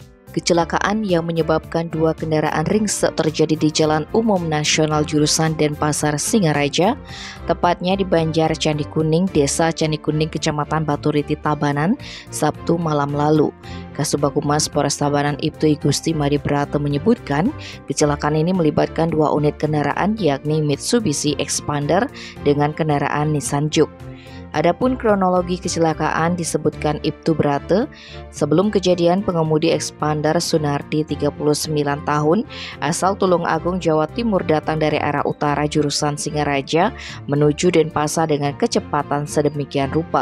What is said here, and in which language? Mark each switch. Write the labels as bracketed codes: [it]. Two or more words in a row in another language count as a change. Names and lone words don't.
[id] Kecelakaan yang menyebabkan dua kendaraan ringsek terjadi di Jalan Umum Nasional jurusan Denpasar Singaraja, tepatnya di Banjar Candi Kuning, Desa Candi Kuning, Kecamatan Baturiti, Tabanan, Sabtu malam lalu. Kasubag Humas Polres Tabanan Ibtu Igusti Madi Brata menyebutkan, kecelakaan ini melibatkan dua unit kendaraan yakni Mitsubishi Expander dengan kendaraan Nissan Juke. Adapun kronologi kecelakaan disebutkan Ibtu Brate, sebelum kejadian pengemudi Expander Sunardi 39 tahun asal Tulung Agung, Jawa Timur datang dari arah utara jurusan Singaraja menuju Denpasar dengan kecepatan sedemikian rupa.